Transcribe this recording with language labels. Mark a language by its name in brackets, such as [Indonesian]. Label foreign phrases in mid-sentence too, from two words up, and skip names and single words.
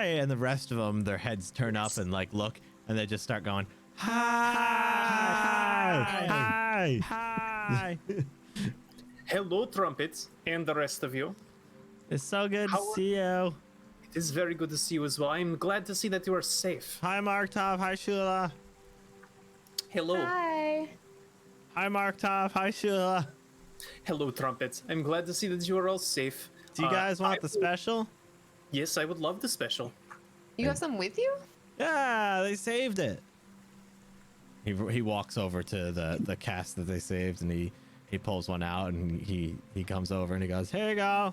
[English] And the rest of them, their heads turn up and like look, and they just start going, "Hi! Hi! Hi!" Hello, Trumpets, and the rest of you. It's so good to How are- see you. It is very good to see you as well. I'm glad to see that you are safe. Hi, Marktov. Hi, Shula. Hello. Hi. Hi, Marktov. Hi, Shula. Hello, Trumpets. I'm glad to see that you are all safe. Do you guys want the special? Yes, I would love the special. You have some with you? Yeah, they saved it. He walks over to the cast that they saved, and he pulls one out, and he comes over and he goes, "Here you go."